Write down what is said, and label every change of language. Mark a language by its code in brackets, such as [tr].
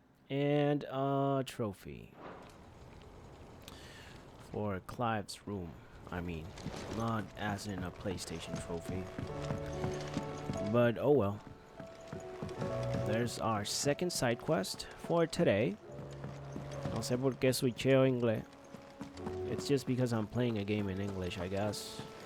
[en] And a trophy. For Clive's room. I mean, not as in a PlayStation trophy. But oh well. There's our second side quest for today. [es] No sé por qué switcheo inglés. [en] It's just because I'm playing a game in English, I guess.